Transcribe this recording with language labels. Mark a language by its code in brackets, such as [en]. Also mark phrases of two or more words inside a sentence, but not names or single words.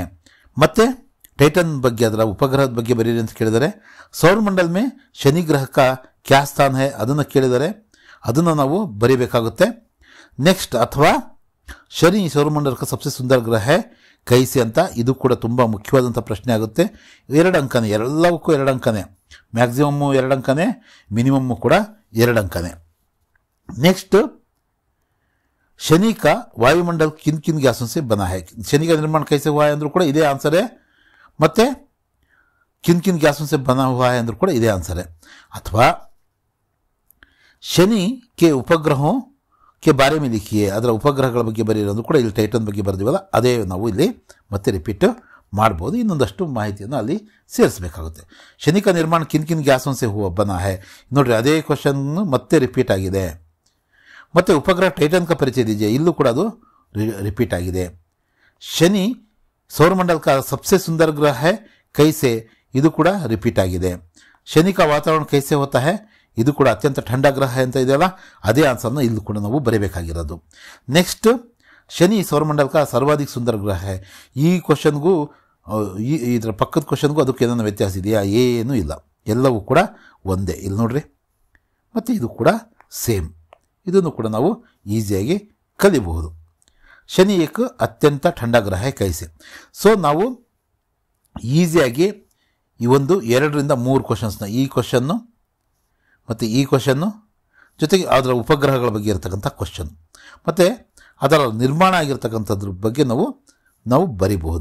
[kn] ಮತ್ತೆ ಟೈಟನ್ ಬಗ್ಗೆ ಅದರ ಉಪಗ್ರಹದ ಬಗ್ಗೆ ಬರೀರಿ ಅಂತ ಕೇಳಿದರೆ [hi] सौरमंडल में शनि ग्रह का क्या स्थान है [kn] ಅದನ್ನು ಕೇಳಿದರೆ ಅದನ್ನು ನಾವು ಬರೀಬೇಕಾಗುತ್ತೆ. ನೆಕ್ಸ್ಟ್ ಅಥವಾ [hi] शनि सौरमंडल का सबसे सुंदर ग्रह है कैसे [kn] ಅಂತ, ಇದು ಕೂಡ ತುಂಬ ಮುಖ್ಯವಾದಂಥ ಪ್ರಶ್ನೆ ಆಗುತ್ತೆ. 2 ಅಂಕನೇ, ಎಲ್ಲವಕ್ಕೂ 2 ಅಂಕನೇ, ಮ್ಯಾಕ್ಸಿಮಮ್ಮು 2 ಅಂಕನೇ, ಮಿನಿಮಮ್ಮು ಕೂಡ 2 ಅಂಕನೇ. [hi] ನೆಕ್ಸ್ಟ್ शनि का वायुमंडल किन किन गैसों से बना है, शनि का निर्माण कैसे हुआ है अंदर [kn] ಕೂಡ ಇದೇ ಆನ್ಸರ್ [hi] है. ಮತ್ತೆ किन किन गैसों से बना हुआ है अंदर [kn] ಕೂಡ ಇದೇ ಆನ್ಸರ್ [hi] है. ಅಥವಾ ಶನಿ के उपग्रहों के बारे में लिखिए, [kn] ಅದರ ಉಪಗ್ರಹಗಳ ಬಗ್ಗೆ ಬರೆಯೋದು ಕೂಡ ಇಲ್ಲಿ ಟೈಟನ್ ಬಗ್ಗೆ ಬರೆದಿವಲ್ಲ ಅದೇ ನಾವು ಇಲ್ಲಿ ಮತ್ತೆ ರಿಪೀಟ್ ಮಾಡ್ಬೋದು. ಇನ್ನೊಂದಷ್ಟು ಮಾಹಿತಿಯನ್ನು ಅಲ್ಲಿ ಸೇರಿಸಬೇಕಾಗುತ್ತೆ. [hi] ಶನಿ का निर्माण किन किन गैसों से हुआ बना है, [kn] ನೋಡ್ರಿ ಅದೇ ಕ್ವಶನ್ ಮತ್ತೆ ರಿಪೀಟ್ ಆಗಿದೆ. ಮತ್ತು [hi] उपग्रह टाइटन का परिचय दीजिए, [kn] ಇಲ್ಲೂ ಕೂಡ ಅದು ರಿಪೀಟ್ ಆಗಿದೆ. [hi] शनि सौरमंडल का सबसे सुंदर ग्रह है कैसे, [kn] ಇದು ಕೂಡ ರಿಪೀಟ್ ಆಗಿದೆ. [hi] ಶನಿ का वातावरण कैसे होता है, [kn] ಇದು ಕೂಡ [hi] अत्यंत ठंड ग्रह [kn] ಅಂತ ಇದೆಯಲ್ಲ ಅದೇ ಆನ್ಸರ್ನ ಇಲ್ಲೂ ಕೂಡ ನಾವು ಬರೀಬೇಕಾಗಿರೋದು. [hi] ನೆಕ್ಸ್ಟ್ शनि सौरमंडल का सर्वाधिक सुंदर ग्रह है, [kn] ಈ ಕ್ವಶನ್ಗೂ ಇದರ ಪಕ್ಕದ ಕ್ವಶನ್ಗೂ ಅದಕ್ಕೆ ಏನಾದ್ರು ವ್ಯತ್ಯಾಸ ಇದೆಯಾ, ಏನೂ ಇಲ್ಲ, ಎಲ್ಲವೂ ಕೂಡ ಒಂದೇ. ಇಲ್ಲಿ ನೋಡ್ರಿ, ಮತ್ತು ಇದು ಕೂಡ ಸೇಮ್, ಇದನ್ನು ಕೂಡ ನಾವು ಈಸಿಯಾಗಿ ಕಲಿಬಹುದು. [hi] शनि एक अत्यंत ठंड ग्रह है कैसे. [kn] ಸೊ ನಾವು ಈಸಿಯಾಗಿ ಈ ಒಂದು 2 ರಿಂದ 3 ಕ್ವಶನ್ಸ್ನ, ಈ ಕ್ವಶನ್ನು ಮತ್ತು ಈ ಕ್ವಶನ್ನು ಜೊತೆಗೆ ಅದರ ಉಪಗ್ರಹಗಳ ಬಗ್ಗೆ ಇರತಕ್ಕಂಥ ಕ್ವಶನ್ ಮತ್ತು ಅದರ ನಿರ್ಮಾಣ ಆಗಿರ್ತಕ್ಕಂಥದ್ರ ಬಗ್ಗೆ ನಾವು ಬರಿಬಹುದು.